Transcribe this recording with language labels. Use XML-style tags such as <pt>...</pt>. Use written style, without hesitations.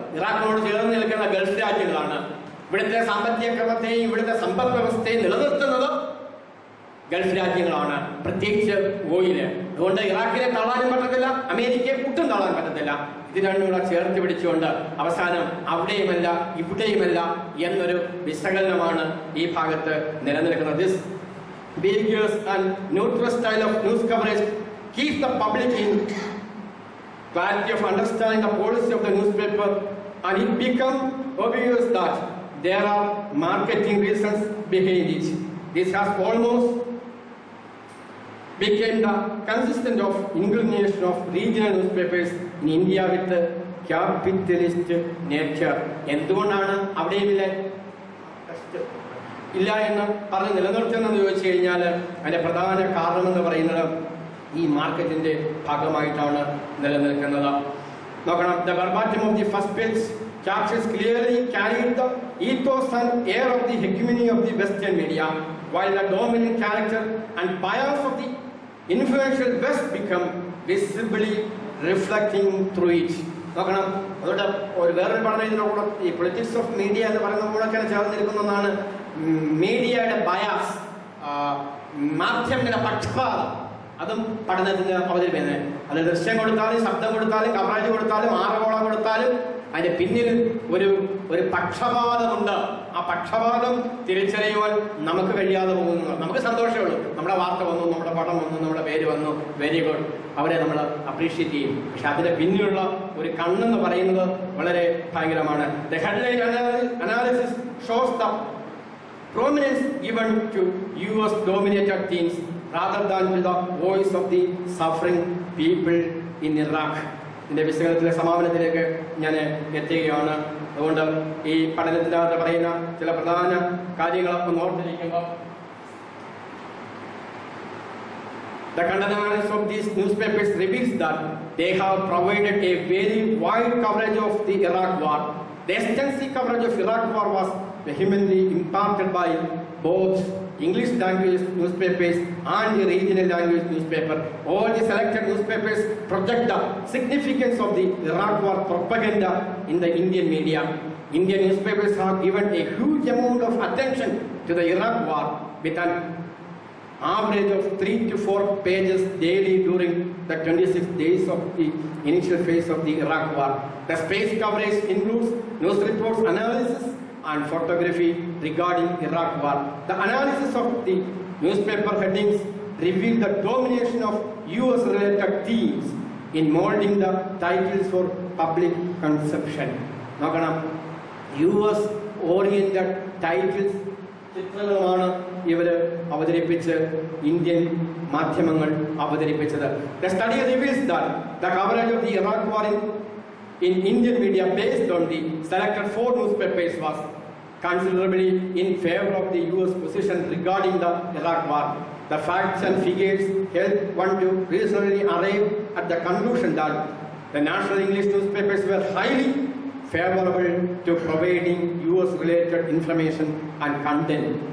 <ml>ഇറാഖിനോട് ചേർന്ന് നിൽക്കുന്ന ഗൾഫ് രാജ്യങ്ങളാണ്. ഇവിടുത്തെ സാമ്പത്തിക ക്രമത്തെയും ഇവിടുത്തെ സമ്പദ് വ്യവസ്ഥയും നിലനിർത്തുന്നത് ഗൾഫ് രാജ്യങ്ങളാണ്, പ്രത്യേകിച്ച് ഓയില്. അതുകൊണ്ട് ഇറാഖിനെ തള്ളാനും പറ്റത്തില്ല, അമേരിക്കയെ ഒട്ടും തള്ളാൻ പറ്റത്തില്ല. ഇത് രണ്ടും കൂടെ ചേർത്ത് പിടിച്ചുകൊണ്ട് അവസാനം അവിടെയുമല്ല ഇവിടെയുമല്ല എന്നൊരു വിശകലനമാണ് ഈ ഭാഗത്ത് നിലനിൽക്കുന്നത്.</ml> <en>This ambiguous and neutral style of news coverage keeps the public in clarity of understanding the policy of the newspaper, and it becomes obvious that there are marketing reasons behind it. This has almost became the consistent of inclination of regional newspapers in India with the capitalist nature.</en> <ml>എന്തുകൊണ്ടാണ് അവിടെയും ഇല്ല എന്ന് പറഞ്ഞ് നിലനിർത്തുന്നതെന്ന് ചോദിച്ചു കഴിഞ്ഞാൽ അതിന്റെ പ്രധാന കാരണമെന്ന് പറയുന്നത് ഈ മാർക്കറ്റിന്റെ ഭാഗമായിട്ടാണ് നിലനിൽക്കുന്നത്. നോക്കണം,</ml> <en>the verbatim of the first page captures clearly carried the ethos and air of the hegemony of the Western media, while the dominant character and bias of the influential West become visibly reflecting through it.</en> <ml>നോക്കണം, അതുകൊണ്ട് ഒരു വേറൊരു പഠനം ഇതിനോട് ഈ</ml> <en>politics of media</en> <ml>എന്ന് പറയുന്ന കൂടെ ചേർന്നിരിക്കുന്നതാണ് മീഡിയയുടെ ബയാസ്, മാധ്യമങ്ങളുടെ പക്ഷപാതം. അതും പഠനത്തിന് അവതരിപ്പിക്കുന്നത്. അത് ദൃശ്യം കൊടുത്താലും ശബ്ദം കൊടുത്താലും കവറേജ് കൊടുത്താലും ആറോളം കൊടുത്താലും അതിന്റെ പിന്നിൽ ഒരു പക്ഷപാതമുണ്ട്. ആ പക്ഷപാതം തിരിച്ചറിയുവാൻ നമുക്ക് കഴിയാതെ പോകുന്നു. നമുക്ക് സന്തോഷമേ ഉള്ളൂ, നമ്മുടെ വാർത്ത വന്നു, നമ്മുടെ പടം വന്നു, നമ്മുടെ പേര് വന്നു,</ml> <en>very good,</en> <ml>അവരെ നമ്മൾ അപ്രീഷിയേറ്റ് ചെയ്യും. പക്ഷെ അതിന്റെ പിന്നിലുള്ള ഒരു കണ്ണെന്ന് പറയുന്നത് വളരെ ഭയങ്കരമാണ്.</ml> <en>The headline analysis shows the prominence given to US dominated themes rather than to the voice of the suffering people in Iraq.</en> <ml>ഇതിന്റെ വിശകലനത്തിലെ സമാപനത്തിലേക്ക് ഞാൻ എത്തുകയാണ്. അതുകൊണ്ട് ഈ പഠനത്തിനകത്ത് പറയുന്ന ചില പ്രധാന കാര്യങ്ങൾ ഒന്ന് ഓർത്തിരിക്കുമ്പോൾ,</ml> <en>the content analysis of these newspapers reveals that they have provided a very wide coverage of the Iraq war. The extensive coverage of Iraq war was vehemently imparted by both English language newspapers and the regional language newspaper. All the selected newspapers project the significance of the Iraq war propaganda in the Indian media. Indian newspapers have given a huge amount of attention to the Iraq war with an average of 3 to 4 pages daily during the 26 days of the initial phase of the Iraq war. The space coverage includes news reports, analysis and photography regarding Iraq war. The analysis of the newspaper headings reveal the domination of US related themes in molding the titles for public consumption.</en> <ml>നോക്കണം,</ml> <en>US oriented titles</en> <ml>ചിത്രങ്ങളുമാണ് ഇവര് അവതരിപ്പിച്ച് Indian മാധ്യമങ്ങൾ അവതരിപ്പിച്ചത്.</ml> <en>The study reveals that the coverage of the Iraq war in Indian media based on the selected 4 newspapers was considerably in favor of the US position regarding the Iraq war. The facts and figures help one to reasonably arrive at the conclusion that the national English newspapers were highly favorable to providing US related information and content.</en>